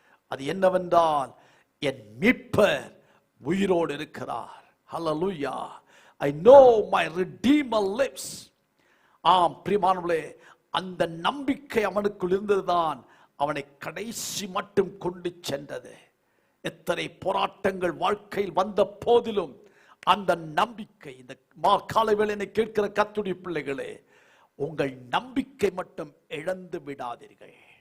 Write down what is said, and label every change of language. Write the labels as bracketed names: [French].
[Tamil] அது என்னவென்றால், என் மீட்பர் உயிரோடு இருக்கிறார். ஹல்லேலூயா. [English] I know my redeemer lives. [Tamil] ஆம் பிரியமானவர்களே, அந்த நம்பிக்கை அவனுக்குள் இருந்ததுதான் அவனை கடைசி மட்டும் கொண்டு சென்றது. எத்தனை போராட்டங்கள் வாழ்க்கையில் வந்த போதிலும் அந்த நம்பிக்கை, இந்த காலை வேளையை கேட்கிற கர்த்தருடைய பிள்ளைகளே, உங்கள் நம்பிக்கை மட்டும் இழந்து விடாதீர்கள்.